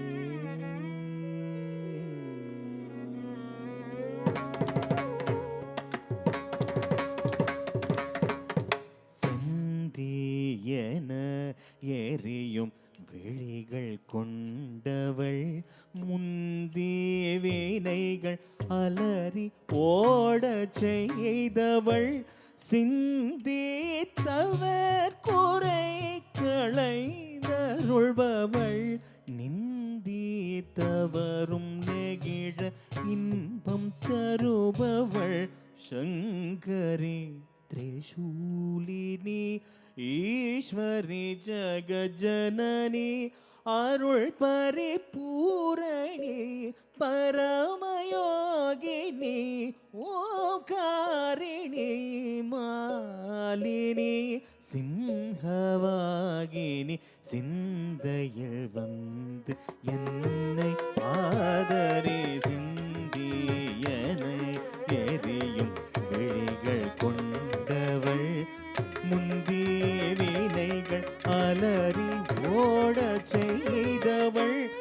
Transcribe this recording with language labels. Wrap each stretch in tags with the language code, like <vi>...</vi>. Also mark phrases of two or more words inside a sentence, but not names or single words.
<ta>செந்தியன எரியும் விழிகள் கொண்டவள் முந்திய வினைகள் அலறி ஓடச் செய்தவள் சிந்தித்தவர் குறை களைந்தருள்பவள் நிந்தித்தவரும் நெகிழ இன்பம் தருபவள் சங்கரி</ta> <sa>त्रिशूलिनी ईश्वरी जगजननी अरुள் परिपूरणी परमयोगिनी ओंकारिणी मालिनी</sa> <ta>சிம்ஹவாகினி சிந்தையில் வந்து என்னை ஆதரி சிந்தியனை எரியும் விழிகள் கொண்டவள் முந்திய வினைகள் அலறி ஓடச் செய்தவள்</ta>